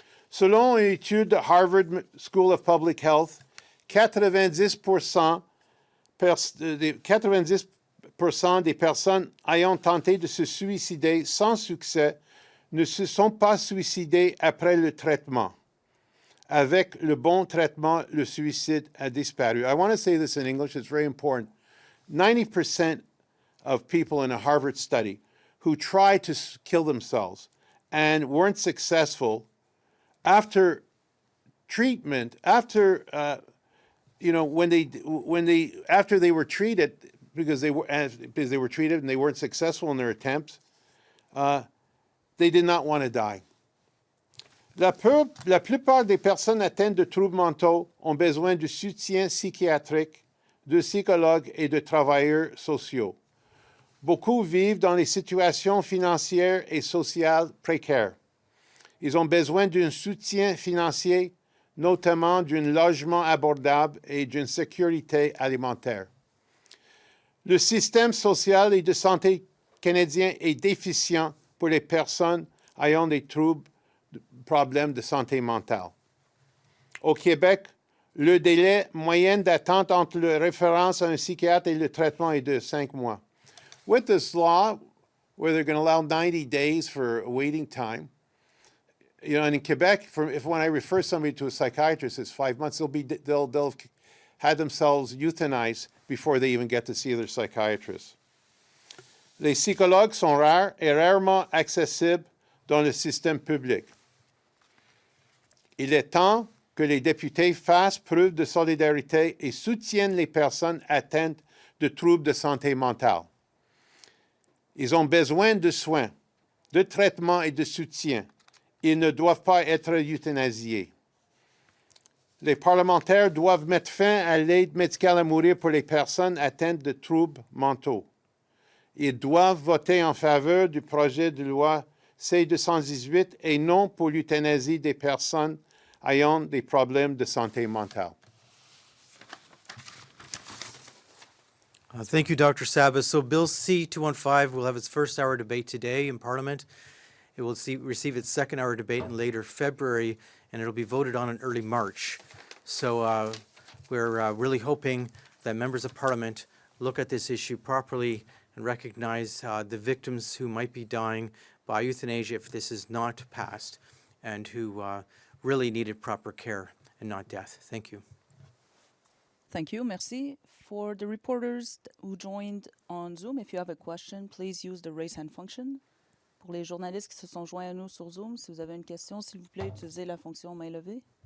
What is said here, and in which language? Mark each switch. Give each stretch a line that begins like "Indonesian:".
French: Selon une étude de Harvard School of Public Health, 90% des personnes ayant tenté de se suicider sans succès ne se sont pas suicidées après le traitement. Avec le bon traitement, le suicide a disparu.
English: I want to say this in English, it's very important. 90% of people in a Harvard study who tried to kill themselves and weren't successful after treatment, after after they were treated because they were treated and they weren't successful in their attempts, they did not want to die.
French: La plupart des personnes atteintes de troubles mentaux ont besoin de soutien psychiatrique, de psychologues et de travailleurs sociaux. Beaucoup vivent dans des situations financières et sociales précaires. Ils ont besoin d'un soutien financier, notamment d'un logement abordable et d'une sécurité alimentaire. Le système social et de santé canadien est déficient pour les personnes ayant des problèmes de santé mentale. Au Québec, le délai moyen d'attente entre la référence à un psychiatre et le traitement est de 5 mois.
English: With this law, where they're going to allow 90 days for waiting time, and in Quebec, when I refer somebody to a psychiatrist, it's 5 months. They'll have had themselves euthanized before they even get to see their psychiatrist.
French: Les psychologues sont rares et rarement accessibles dans le système public. Il est temps que les députés fassent preuve de solidarité et soutiennent les personnes atteintes de troubles de santé mentale. Ils ont besoin de soins, de traitements et de soutien. Ils ne doivent pas être euthanasiés. Les parlementaires doivent mettre fin à l'aide médicale à mourir pour les personnes atteintes de troubles mentaux. Ils doivent voter en faveur du projet de loi C-218 et non pour l'euthanasie des personnes ayant des problèmes de santé mentale.
English: Thank you, Dr. Sabas. So Bill C-215 will have its first hour debate today in Parliament. It will receive its second hour debate in later February, and it'll be voted on in early March. So we're really hoping that members of Parliament look at this issue properly and recognize the victims who might be dying by euthanasia if this is not passed, and who really needed proper care and not death. Thank you. Thank you, merci. For the reporters who joined on Zoom, if you have a question, please use the raise hand function.
French: Pour les journalistes qui se sont joints à nous sur Zoom, si vous avez une question, s'il vous plaît, utilisez la fonction main levée.